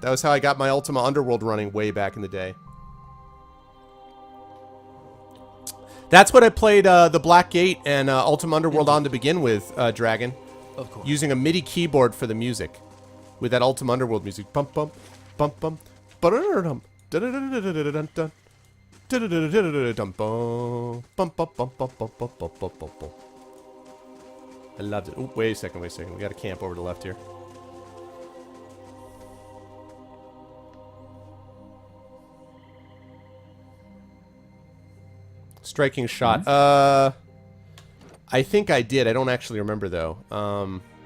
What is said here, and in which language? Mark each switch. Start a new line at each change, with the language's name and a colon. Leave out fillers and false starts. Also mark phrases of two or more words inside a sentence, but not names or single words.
English: That was how I got my Ultima Underworld running way back in the day. That's what I played the Black Gate and Ultima Underworld on to begin with, Dragon. Of course. Using a MIDI keyboard for the music. With that Ultima Underworld music. Bump, bump, bump, bump. Ba-da-da-da-dum. Da-da-da-da-da-da-da-da-da. Da-da-da-da-da-da-da-dum. Bum. Bump, bump, bump, bump, bump, bump, bump, bump, bump, bump. I loved it. Oh, wait a second, wait a second. We got a camp over to the left here. Striking shot. I think I did. I don't actually remember, though.